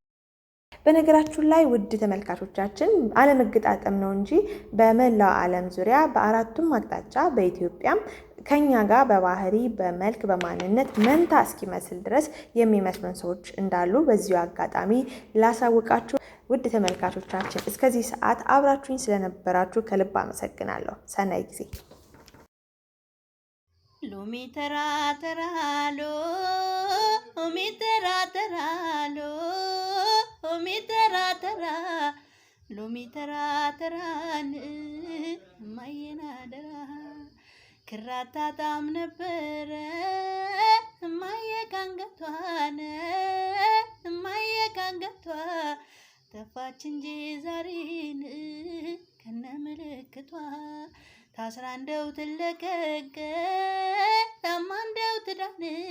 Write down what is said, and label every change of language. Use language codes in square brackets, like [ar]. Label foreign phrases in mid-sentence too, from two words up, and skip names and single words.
[am] በነገራችሁ ላይ ውድ ተመልካቾቻችን አለመገጣጠም ነው እንጂ በመላው ዓለም ዙሪያ በአራቱም አቅጣጫ በኢትዮጵያም ከኛ ጋር በባህሪ በመልክ በማንነት መንታ እስኪመስል ድረስ የሚመስሉን ሰዎች እንዳሉ በዚሁ አጋጣሚ ላሳውቃችሁ። ውድ ተመልካቾቻችን እስከዚህ ሰዓት አብራችሁኝ ስለነበራችሁ ከልብ አመሰግናለሁ። [ti] ሰናይ ጊዜ። [am] ሎሚ ተራ ተራ ሎሚ ተራ ተራ ሎሚ ተራ ተራ ሎሚ ተራ ተራን ማየናደራ ክራታ ጣም ነበረ ማየካንገቷን ማየካንገቷ ተፋች እንጂ ዛሬን ከነ ምልክቷ ታስራ እንደው ትለቀቅ ታማ እንደው ትዳን